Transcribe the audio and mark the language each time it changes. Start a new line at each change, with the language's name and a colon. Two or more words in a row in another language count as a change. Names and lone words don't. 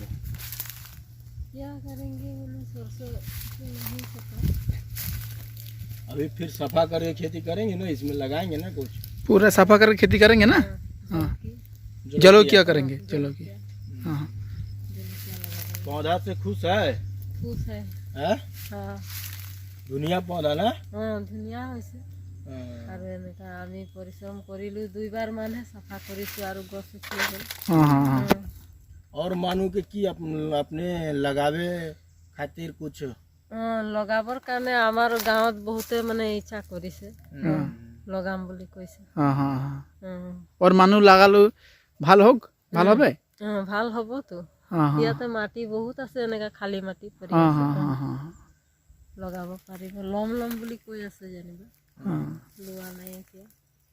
Hindi: क्या करेंगे बोले सरसों नहीं पता। अभी फिर सफा करके खेती करेंगे ना, इसमें लगाएंगे ना कुछ। पूरा सफा करके खेती करेंगे ना? हाँ जलो क्या करेंगे? जलो की। हाँ पौधा से खुश है? खुश है।
Assamese: हाँ ধুনীয়া পৌধা না? ধুনীয়া হৈছে। আৰু এনেকা আমি পৰিশ্ৰম কৰিলো, 2 বাৰ মানে চাফা কৰিছো আৰু গছ উঠিয়ে গ'ল।
Hindi: और मानू के की अपने लगावे खातिर कुछ
Assamese: লগাবৰ কাৰণে আমাৰ গাঁৱত বহুতে মানে ইচ্ছা কৰিছে, লগাম বুলি কৈছে।
Hindi: हाँ हाँ हाँ। और मानू लगालो
Assamese: ভাল হোক, ভাল হবে? ভাল হ'ব তো। ইয়াতে মাটি বহুত আছে, এনেকা খালী মাটি পৰি
Hindi: हाँ
Assamese: আছে।
Hindi: हाँ हाँ हाँ।
Assamese: লগাব পাৰিব। লম লম বুলি কৈ আছে যেনিবা। লোৱা নাই এতিয়া।